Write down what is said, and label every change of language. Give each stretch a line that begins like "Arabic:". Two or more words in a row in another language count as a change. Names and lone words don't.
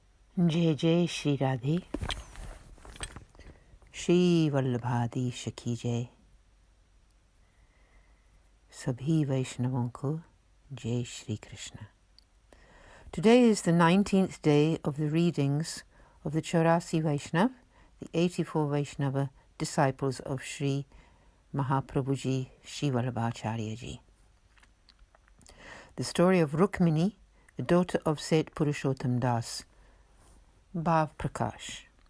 Hindi: जय जय श्री राधे। श्री वल्लभाधीश की जय। सभी वैष्णवों को जय श्री कृष्ण।
English: Today is the 19th day of the readings of the 84 Vaishnava, the 84 Vaishnava disciples of Sri Mahaprabhuji Sri Vallabhacharya Ji. The story of Rukmini, the daughter of Seth Purushottam Das, Bhav Prakash.